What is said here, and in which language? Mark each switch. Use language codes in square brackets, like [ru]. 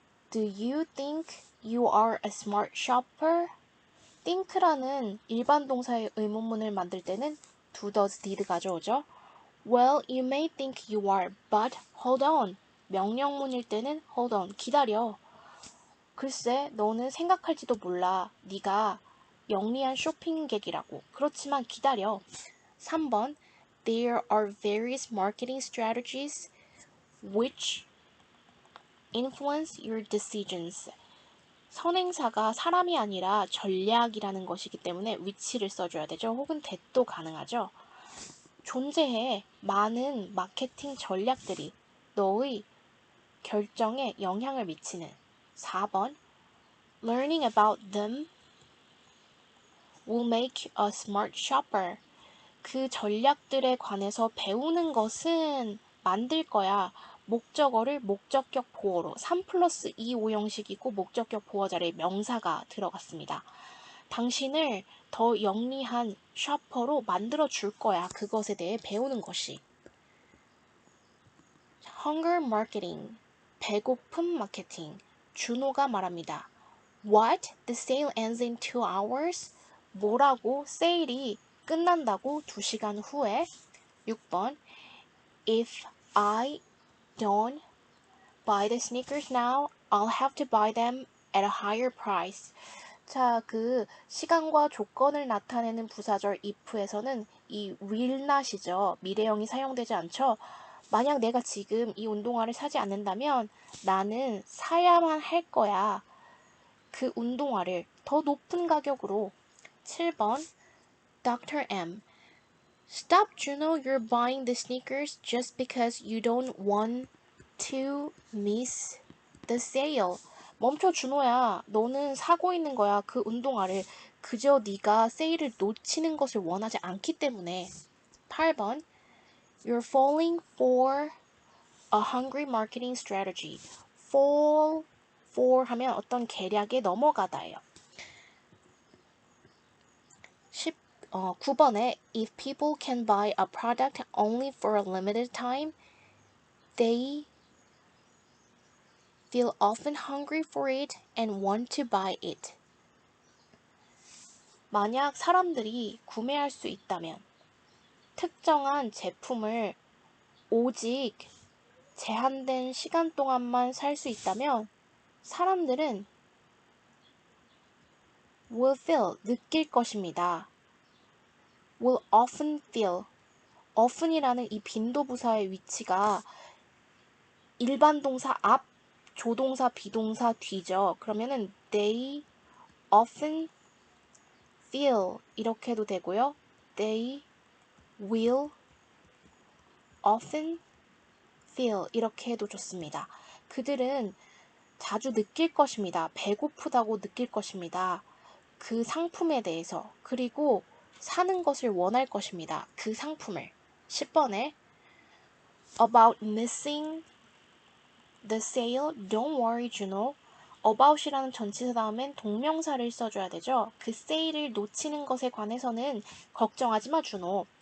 [en] Do you think you are a smart shopper? [ko] think라는 일반 동사의 의문문을 만들 때는 do, does, did 가져오죠. [en] Well, you may think you are, but hold on. [ko] 명령문일 때는 hold on, 기다려. 글쎄, 너는 생각할지도 몰라. 네가 영리한 쇼핑객이라고. 그렇지만 기다려. [en] 3번, There are various marketing strategies which influence your decisions. [ko] 선행사가 사람이 아니라 전략이라는 것이기 때문에 위치를 써줘야 되죠. 혹은 that도 가능하죠. 존재해 많은 마케팅 전략들이 너의 결정에 영향을 미치는. [en] 4번 Learning about them will make a smart shopper. [ko] 그 전략들에 관해서 배우는 것은 만들 거야. 목적어를 목적격 보어로 3 플러스 2 5형식이고 목적격 보어 자리에 명사가 들어갔습니다. 당신을 더 영리한 셔퍼로 만들어 줄 거야. 그것에 대해 배우는 것이. [en] Hunger marketing. [ko] 배고픔 마케팅. 준호가 말합니다. [en] What? The sale ends in 2 hours? [ko] 뭐라고? 세일이 끝난다고 2시간 후에? [en] 6번 If I don't buy the sneakers now, I'll have to buy them at a higher price. [ko] 자, 그 시간과 조건을 나타내는 부사절 if에서는 이 will not이죠. 미래형이 사용되지 않죠. 만약 내가 지금 이 운동화를 사지 않는다면 나는 사야만 할 거야. 그 운동화를 더 높은 가격으로. 7번 Dr. M. [en] Stop, Juno. You're buying the sneakers just because you don't want to miss the sale. [ko] 멈춰, 준호야. 너는 사고 있는 거야. 그 운동화를. 그저 네가 세일을 놓치는 것을 원하지 않기 때문에. 8번. [en] You're falling for a hungry marketing strategy. [ko] fall for 하면 어떤 계략에 넘어가다예요. [en] 9번에 if people can buy a product only for a limited time, they feel often hungry for it and want to buy it. [ko] 만약 사람들이 구매할 수 있다면 특정한 제품을 오직 제한된 시간 동안만 살 수 있다면 사람들은 [en] will feel, [ko] 느낄 것입니다. [en] will often feel, [ko] often이라는 이 빈도부사의 위치가 일반 동사 앞, 조동사, 비동사 뒤죠. 그러면은 [en] they often feel [ko] 이렇게 해도 되고요. [en] They will often feel [ko] 이렇게 해도 좋습니다. 그들은 자주 느낄 것입니다. 배고프다고 느낄 것입니다. 그 상품에 대해서. 그리고 사는 것을 원할 것입니다. 그 상품을. [en] 10번에 about missing the sale, don't worry, Juno. [ko] about이라는 전치사 다음엔 동명사를 써줘야 되죠. 그 세일을 놓치는 것에 관해서는 걱정하지 마, 준호.